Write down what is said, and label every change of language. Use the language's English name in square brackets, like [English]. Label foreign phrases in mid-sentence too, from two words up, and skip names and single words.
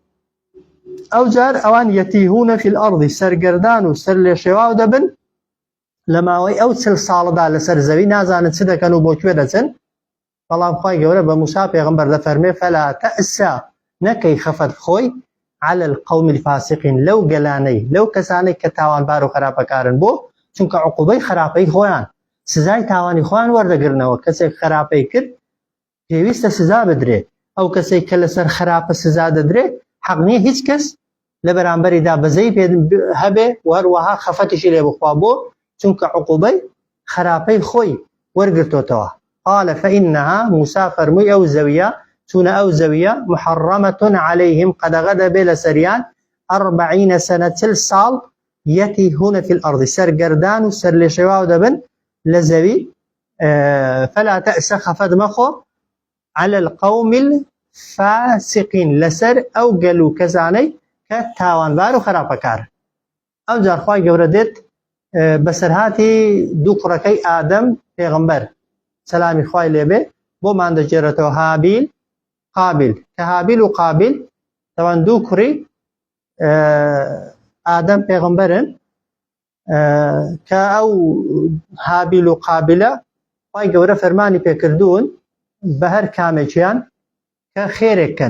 [Central Kurdish] ئەو جار ئەوان [Arabic] یەتیهونە فی الأرض [Central Kurdish] سەرگەردان و سەر لێ شێواو دەبن لە ماوەی ئەو 40 ساڵدا لەسەر زەوی نازانن چ دەکەن و بۆ کوێ دەچن. بەڵام خوای گەورە بە موسا پێغەمبەر دەفەرمێ [Arabic] فەلا تەئسە [Central Kurdish] نەکەی خەفەت خۆی [Arabic] على القوم الفاسقين [Central Kurdish] لەو گەلانەی لەو کەسانەی کە تاوانبار و خراپەکارن بۆ چونکە عقوبەی خراپەی خۆیان سزای تاوانی خۆیان وەردەگرنەوە. کەسێک خراپەی کرد پێویستە سزا بدرێت، ئەو کەسێک کە لەسەر خراپە سزا دەدرێت حەق نییە هیچ کەس لە بەرامبەریدا بەزەی پێ هەبێ و هەروەها خەفەتیشی لێ بخوا بۆ چونکە عقوبەی خراپەی خۆی وەرگرتوتەوە. [Arabic] قال فإنها موسى [Central Kurdish] فەرمووی ئەو زەویە چونە ئەو زەویە [Arabic] محەڕەمەة عەلەیهیم [Central Kurdish] قەدەغە دەبێ لە سەریان 40 سەنە 40 ساڵ [Arabic] یەتیهونە فی الأرض [Central Kurdish] سەرگەردان و سەر لێ شێواو دەبن لە زەوی. [Arabic] فەلا تەئسە [Central Kurdish] خەفەت مەخۆ [Arabic] على القوم الفاسقين [Central Kurdish] لەسەر ئەو گەل و کەسانەی کە تاوانبار و خراپەکار. ئەو جار خوای گەورە دێت بەسەرهاتی دوو کوڕەکەی ئادەم پێغەمبەر سەلامی خوای لێبێ بۆمان دەجێڕێتەوە هابیل قابیل کە هابیل و قابیل تەوان دوو کوڕی ئادەم پێغەمبەرن کە ئەو هابیل و قابیلە خوای گەورە فەرمانی پێکردوون بە هەر کامێکیان کە خێرێککەن.